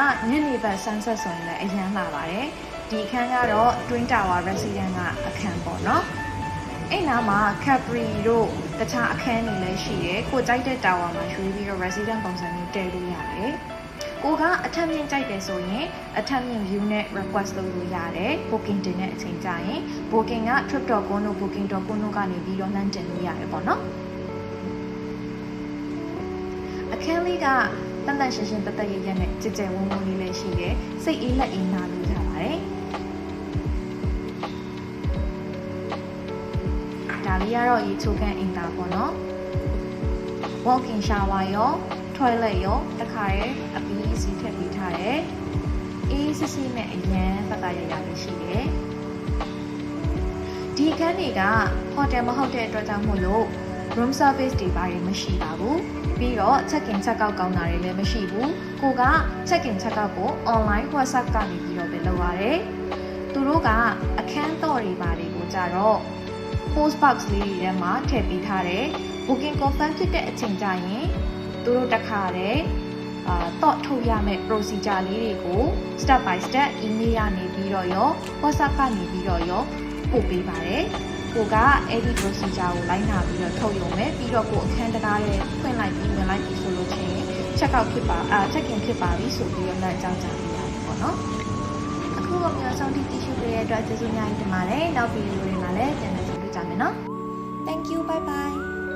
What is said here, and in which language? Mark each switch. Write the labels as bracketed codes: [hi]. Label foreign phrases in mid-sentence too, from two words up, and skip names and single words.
[my] ညနေဘက် sunset ဆိုရင်လည်းအရန်လာပါတယ်ဒီခန်းကတော့ Twin Tower Residence ကအခန်းပေါ့နော်အဲ့နားမှာ Capri တို့တခြားအခန်းတွေလည်းရှိတယ်ကိုကြိုက်တဲ့ tower မှာရွေးပြီးတော့ resident ပုံစံမျိုးတည်လို့ရတယ်ကိုကအထက်မြင့်ကြိုက်တယ်ဆိုရင်အထက်မြင့် view နဲ့ request လုပ်လို့ရတယ် booking တင်တဲ့အချိန်ကျရင် booking က trip.com တို့ booking.com တို့ကနေပြီးတော့နှမ်းတင်လို့ရတယ်ပေါ့နော် အခန်းလေးကတန်တန်ရှင်းရှင်းတသက်ရရနဲ့ကြည်ကြဲဝန်းဝန်းလေးလည်းရှိတယ်စိတ်အေးလက်အေးနာလို့ရပါတယ်ဒါလေးကတော့ရေချိုးခန်းအင်တာပေါ့နော် [en] walk-in shower [my] ရော toilet ရောတခါရဲအပီးစီထည့်ပေးထားတယ်အေးစစ်စစ်နဲ့အရန်ပတ်သားရရလေးရှိတယ် ဒီခန်းတွေက hotel မဟုတ်တဲ့အတွက်ကြောင့်မို့လို့ [en] room service [my] တွေဘာတွေမရှိပါဘူးပြီးတော့ [en] check in check out [my] ကောင်းတာတွေလည်းမရှိဘူးကိုက [en] check in check out [my] ကို online WhatsApp ကနေပြီးတော့ပဲလုပ်ရတယ်သူတို့ကအခန်းတော်တွေဘာတွေကိုကြတော့ [en] post box [my] လေးတွေထဲမှာထည့်ပေးထားတယ် booking confirm ဖြစ်တဲ့အချိန်ကျရင်သူတို့တခါတည်းတော့ထုတ်ရမယ့် procedure လေးတွေကို [en] step by step email [my] ရနေပြီးတော့ရော WhatsApp ကနေပြီးတော့ရောပို့ပေးပါတယ်ကိုကအဲ့ဒီ procedure ကိုလိုက်နာပြီးတော့ထုတ်ရုံပဲပြီးတော့ကိုအခန်းတကားရဲ့ဖွင့်လိုက်ပြီးဝင်လိုက်ပြီးဆိုလို့ချင်း [en] check out [my] ဖြစ်ပါ [en] check in [my] ဖြစ်ပါပြီဆိုပြီးတော့လည်းအကြောင်းကြားပေးရတယ်ပေါ့နော်အခုကမျိုးဆောင်တီတီရှူပေးတဲ့အတွက်ကျေးဇူးများတင်ပါတယ်နောက်ဗီဒီယိုတွေမှာလည်းပြန်လည်ကြည့်ကြမယ်နော် [en] Thank you bye bye